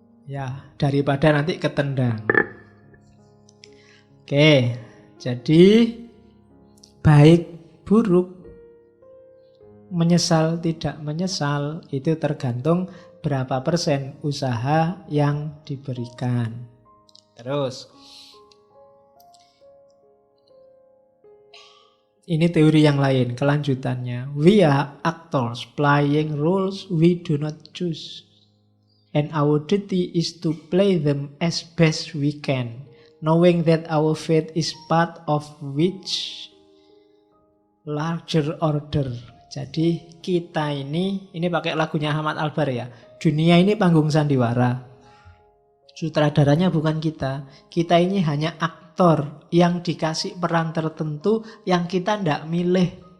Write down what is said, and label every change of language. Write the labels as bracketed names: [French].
[Indonesian] Ya, daripada nanti ketendang. Oke, jadi baik buruk, menyesal tidak menyesal, itu tergantung berapa persen usaha yang diberikan. Terus, ini teori yang lain, kelanjutannya. [English] We are actors playing roles we do not choose. And our duty is to play them as best we can, knowing that our fate is part of which larger order. [Indonesian] Jadi kita ini pakai lagunya Ahmad Albar ya. Dunia ini panggung sandiwara. Sutradaranya bukan kita. Kita ini hanya aktor yang dikasih peran tertentu yang kita tidak milih.